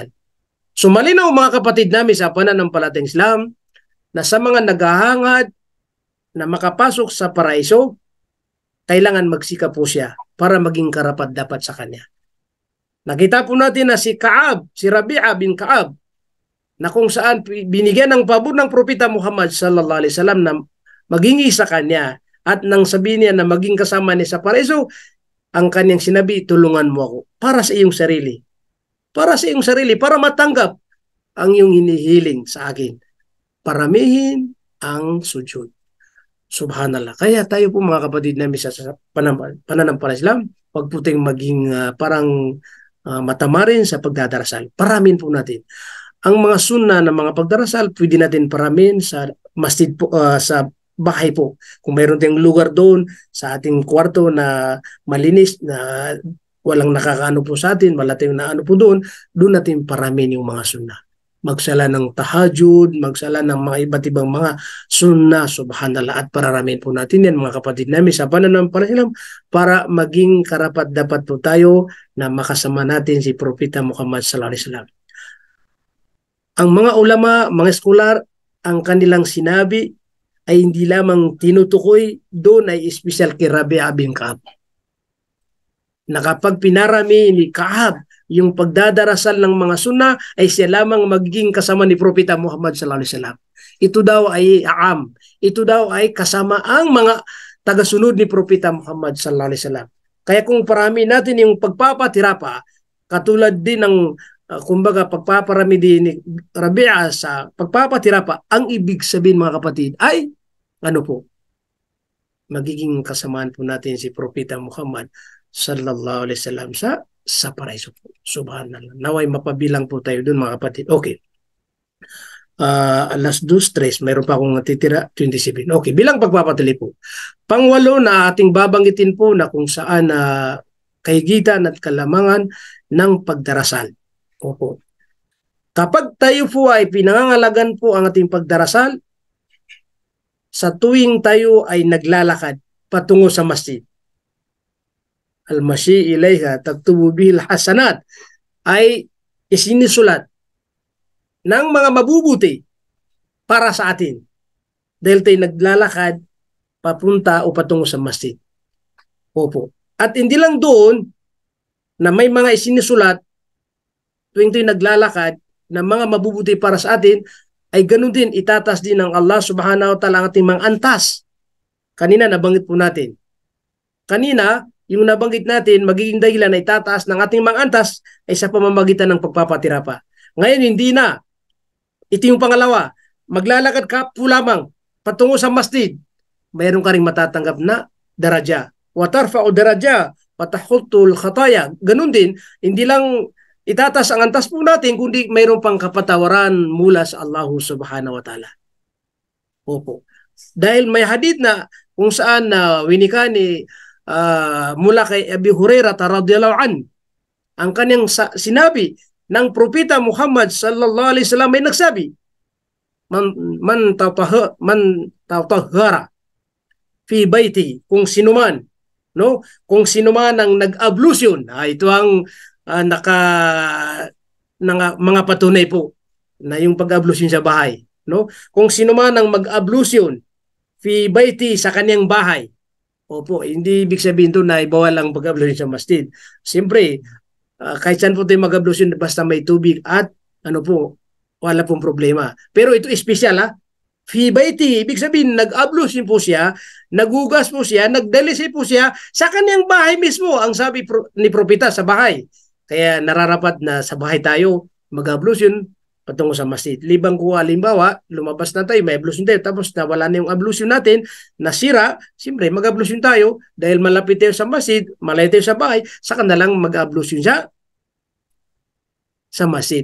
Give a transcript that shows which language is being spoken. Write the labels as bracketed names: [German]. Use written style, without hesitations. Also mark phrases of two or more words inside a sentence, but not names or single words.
[Filipino] So malinaw mga kapatid namin sa pananampalatayang Islam na sa mga naghahangad na makapasok sa paraiso, kailangan magsikap po siya para maging karapat dapat sa kanya. Nakita po natin na si Ka'ab, si Rabi'a bin Ka'ab, na kung saan binigyan ng pabor ng Propeta Muhammad [Arabic] صلى الله عليه وسلم [Filipino] na magingi sa kanya at nang sabihin niya na maging kasama niya sa paraiso, ang kanyang sinabi, tulungan mo ako para sa iyong sarili. para sa iyong sarili, para matanggap ang iyong hinihiling sa akin. Paramihin ang sujud. Subhanallah. Kaya tayo po mga kapatid namin sa pananampalataya Islam, wag po tayong maging parang matamarin sa pagdadarasal. Paramin po natin. Ang mga sunna ng mga pagdarasal, pwede natin paramin sa masjid po, sa bahay po. Kung mayroon tayong lugar doon sa ating kwarto na malinis, na walang nakakaano po sa atin, wala tayong naano po doon natin paramin yung mga sunna. Magsala ng tahajud, magsala ng mga iba't ibang mga sunna, subhanallah, at pararamin po natin yan mga kapatid namin sa pananampalataya Islam para maging karapat-dapat po tayo na makasama natin si Propeta Muhammad [Arabic] صلى الله عليه وسلم. [Filipino] Ang mga ulama, mga eskolar, ang kanilang sinabi ay hindi lamang tinutukoy, doon ay espesyal kay Rabi'a bin Ka'ab. Na kapag pinarami ni Ka'ab yung pagdadarasal ng mga sunna, ay siya lamang magiging kasama ni Propeta Muhammad [Arabic] صلى الله عليه وسلم. [Filipino] Ito daw ay aam. Ito daw ay kasama ang mga tagasunod ni Propeta Muhammad [Arabic] صلى الله عليه وسلم. [Filipino] Kaya kung parami natin yung pagpapatira pa, katulad din ng kumbaga pagpaparami din ni Rabi'a sa pagpapatira pa, ang ibig sabihin mga kapatid ay ano po? Magiging kasamaan po natin si Propeta Muhammad [Arabic] صلى الله عليه وسلم [Filipino] sa paraiso po. Subhanallah. Naway mapabilang po tayo dun mga kapatid. Okay. Alas 2:03, mayroon pa akong natitira, 27. Okay, bilang pagpapatuloy po. Pangwalo na ating babanggitin po na kung saan kahigitan at kalamangan ng pagdarasal. Opo. Kapag tayo po ay pinangangalagan po ang ating pagdarasal, sa tuwing tayo ay naglalakad patungo sa masjid, [Arabic] المشي إليها تكتب بها الحسنات, [Filipino] ay isinisulat ng mga mabubuti para sa atin dahil tayo naglalakad papunta o patungo sa masjid. Opo. At hindi lang doon na may mga isinisulat tuwing tayo naglalakad na mga mabubuti para sa atin, ay ganun din itatas din ng [Arabic] الله سبحانه وتعالى [Filipino] ang ating mga antas. Kanina nabanggit po natin. Kanina, yung nabanggit natin, magiging dahilan na itataas ng ating mga antas ay sa pamamagitan ng pagpapatira pa. Ngayon, hindi na. Ito yung pangalawa. Maglalakad ka po lamang patungo sa masjid. Mayroon ka rin matatanggap na daraja. [Arabic] وترفع درجة، وتحط الخطايا. [Filipino] Ganun din, hindi lang itatas ang antas po natin, kundi mayroon pang kapatawaran mula sa [Arabic] الله سبحانه وتعالى. [Filipino] Opo. Dahil may hadith na kung saan winika ni mula kay Abi Hurairah [Arabic] رضي الله عن, [Filipino] ang kanyang sinabi ng Propeta Muhammad [Arabic] صلى الله عليه وسلم [Filipino] ay nagsabi, [Arabic] من تطهر في بيته, [Filipino] kung sinuman, no, kung sinuman ang nag-ablusyon, ito ang mga patunay po na yung pag-ablusyon sa bahay, no, kung sinuman ang mag-ablusyon [Arabic] في بيته, [Filipino] sa kanyang bahay. Opo, hindi ibig sabihin doon na bawal ang pag-ablusyon sa masjid. Siyempre, kahit saan po tayo mag-ablusyon basta may tubig at ano po, wala pong problema. Pero ito espesyal [Arabic] في بيته, [Filipino] ibig sabihin nag-ablusyon po siya, nagugas po siya, nagdalisay po siya sa kanyang bahay mismo, ang sabi ni Propeta, sa bahay. Kaya nararapat na sa bahay tayo mag-ablusyon patungo sa masjid. Libang ko halimbawa, lumabas na tayo, may ablusyon tayo, tapos nawala na yung ablusyon natin, nasira, siyempre mag-ablusyon tayo dahil malapit tayo sa masjid, malayo tayo sa bahay, saka na lang mag-ablusyon siya sa masjid.